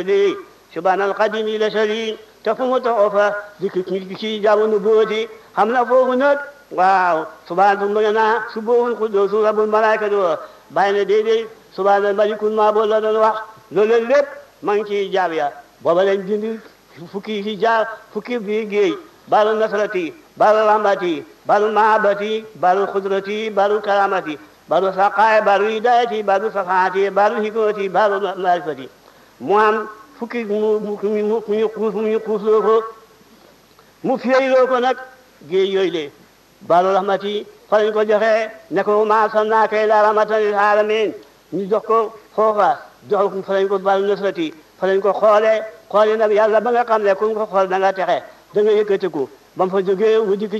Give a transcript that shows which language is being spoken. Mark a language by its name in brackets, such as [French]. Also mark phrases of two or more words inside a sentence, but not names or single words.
[Wolof] la shari topp mu toxoo fa dikk ci hijaabu nubuwati xam na foofu nag waaw subhaana ma nga naa [Arabic] سبوح قدوس رب الملائكة [Wolof] bàyyi na déedéet [Arabic] سبحان الملك المعبود [Wolof] la doon wax loolu lépp ma ngi ci hijaab ya booba lañ bind fukki hijaab fukki bi géej baalu nasrati baalu rahmati baalu mahabati baalu xudrati baalu karamati baalu saqaay baalu hidayati baalu safaati baalu hikmati baalu marifati mu am fukki mu xuusloo ko mu fiyeyloo ko nag géej yooyu le baalu rahmati fa lañ ko joxee ne ko [Arabic] ما أرسلناك إلا رحمة للعالمين [Wolof] ñu jox ko foofa jox ko fa lañ ko bal nusrati fa lañ ko xoole nag yàlla ba nga xam ne ku ko xool da nga texe da nga yëkkatiku ba mu fa jógee mu dikk